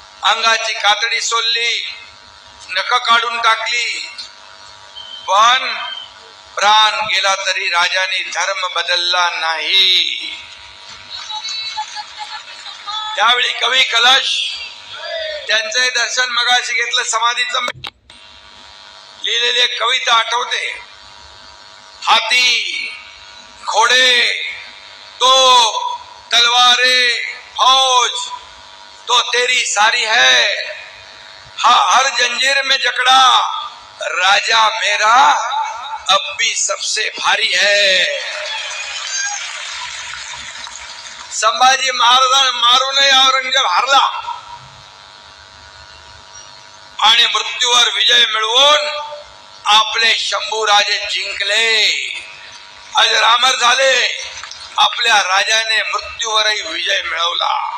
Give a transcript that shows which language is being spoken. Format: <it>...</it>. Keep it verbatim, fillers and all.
<mr>अंगाची कातडी सोलली, नख काढून टाकली, पण प्राण गेला तरी राजाने धर्म बदलला नाही. त्यावेळी कवी कलश त्यांचे दर्शन मगाशी घेतलं. समाधीचं लिहिलेली एक कविता आठवते,</mr> <hi>हाती घोडे तोप तलवारे फौज तो तेरी सारी है, हा हर जंजीर में जकड़ा राजा मेरा अब भी सबसे भारी है.</hi> <mr>संभाजी महाराजांना मारूनही औरंगजेब हारला आणि मृत्यूवर विजय मिळवून आपले शंभूराजे जिंकले. अजरामर झाले, आपल्या राजाने मृत्यूवरही विजय मिळवला.</mr>